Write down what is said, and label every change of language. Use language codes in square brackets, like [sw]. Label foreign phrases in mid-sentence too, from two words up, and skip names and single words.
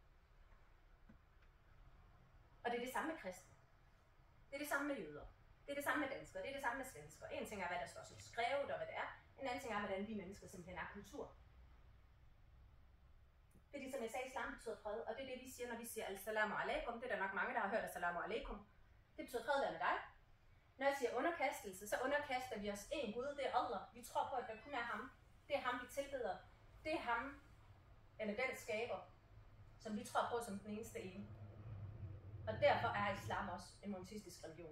[da] Og det er det samme med kristne. Det er det samme med jøder. Det er det samme med danskere. Det er det samme med svenskere. En ting er, hvad der står som skrevet og hvad det er. En anden ting er, hvordan vi mennesker simpelthen er kultur. Det er ligesom jeg sagde, islam betyder fred, og det er det, vi siger, når vi siger [ar] السلام عليكم. [da] Det er der nok mange, der har hørt [ar] السلام عليكم. [da] Det betyder fred, der med dig. Når jeg siger underkastelse, så underkaster vi os en Gud, det er Allah. Vi tror på, at der kun er ham. Det er ham, vi tilbeder. Det er ham, eller den skaber, som vi tror på som den eneste ene. Og derfor er islam også en monoteistisk religion.